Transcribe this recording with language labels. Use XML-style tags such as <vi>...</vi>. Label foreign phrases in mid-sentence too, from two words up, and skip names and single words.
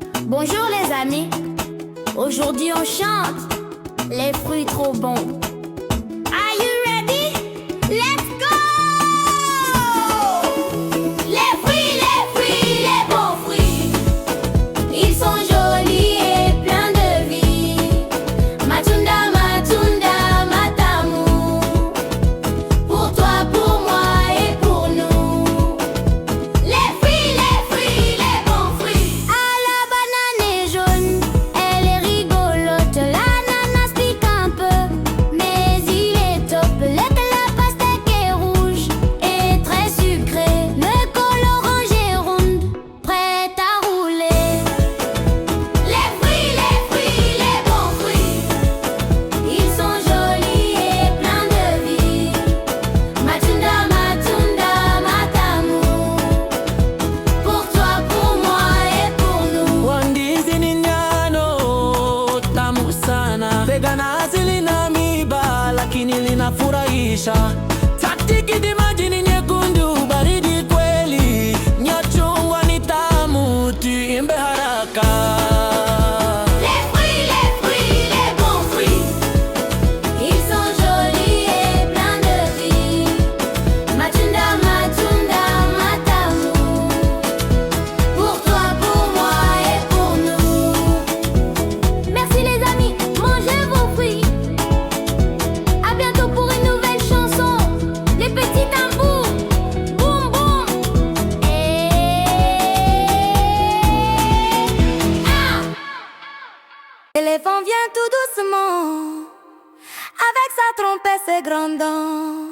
<fr>Bonjour les amis, aujourd'hui on chante les fruits trop bons.</fr> <en>Are you ready? Let's go!</en> <fr>Les bons fruits, ils sont jolis et pleins de vie.</fr> <sw>Matunda, matunda, matamu,</sw> <fr>pour toi, pour moi et pour nous. Les fruits, les bons fruits. Ah, la banane est jaune, elle est rigolote. L'ananas pique un peu, mais il est top. La pastèque est rouge et très sucrée. Le col orange est rond, prêt à rouler. Les bons fruits, ils sont jolis et pleins de vie.</fr> <sw>Matunda, matunda, matamu,</sw> <fr>pour toi, pour moi et pour nous.</fr> <sw>Wandizi ni njano tamu sana, veganazi lina miba lakini linafurahisha. Tikiti maji ni nyekundu, baridi kweli. Nyachungwa ni tamu, tuimbe haraka.</sw> <fr>Les bons fruits, ils sont jolis et pleins de vie.</fr> <sw>Matunda, matunda, matamu,</sw> <fr>pour toi, pour moi et pour nous. Merci les amis, mangez vos fruits. À bientôt pour une nouvelle chanson. Les petits tambours, boum boum. L'éléphant vient tout doucement, avec sa trompette, ses grands dents.</fr>